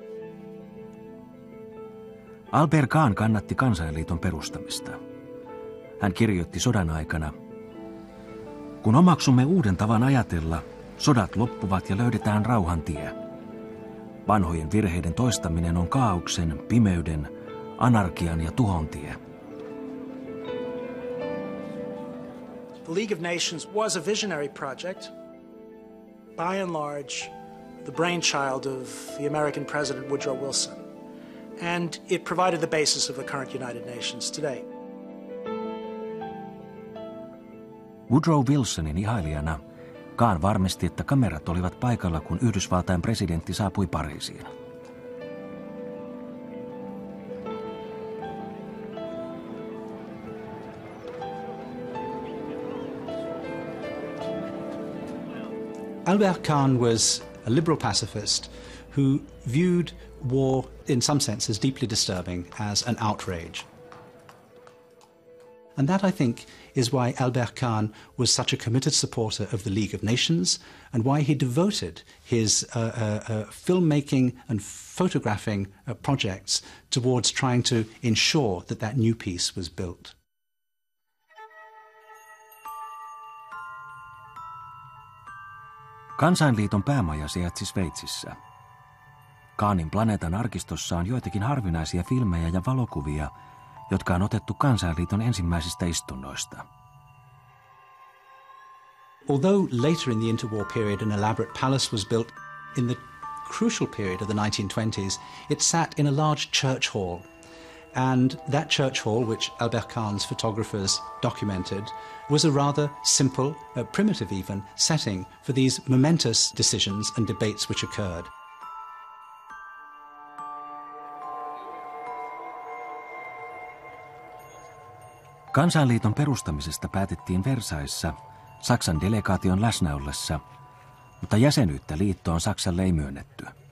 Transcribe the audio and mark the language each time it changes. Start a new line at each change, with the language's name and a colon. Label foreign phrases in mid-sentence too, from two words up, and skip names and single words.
Finnish: Albert Kahn kannatti kansainliiton perustamista. Hän kirjoitti sodan aikana: "Kun omaksumme uuden tavan ajatella, sodat loppuvat ja löydetään rauhan tie. Vanhojen virheiden toistaminen on kaaoksen, pimeyden, anarkian ja tuhon tie."
English: The League of Nations was a visionary project, by and large the brainchild of the American President Woodrow Wilson, and it provided the basis of the current United Nations today.
Finnish: Woodrow Wilsonin ihailijana Kahn varmisti, että kamerat olivat paikalla, kun Yhdysvaltain presidentti saapui Pariisiin.
English: Albert Kahn was a liberal pacifist who viewed war in some sense as deeply disturbing, as an outrage. And that, I think, is why Albert Kahn was such a committed supporter of the League of Nations and why he devoted his filmmaking and photographing projects towards trying to ensure that that new peace was built.
Finnish: Kansainliiton päämaja sijaitsi Sveitsissä. Kahnin planeetan arkistossa on joitakin harvinaisia filmejä ja valokuvia, jotka on otettu Kansainliiton ensimmäisistä istunnoista.
English: Although later in the interwar period an elaborate palace was built, in the crucial period of the 1920s it sat in a large church hall. And that church hall, which Albert Kahn's photographers documented, was a rather simple, primitive even, setting for these momentous decisions and debates which occurred.
Finnish: Kansainliiton perustamisesta päätettiin Versaillesissa Saksan delegaation läsnä ollessa, mutta jäsenyyttä liittoon Saksalle ei myönnetty.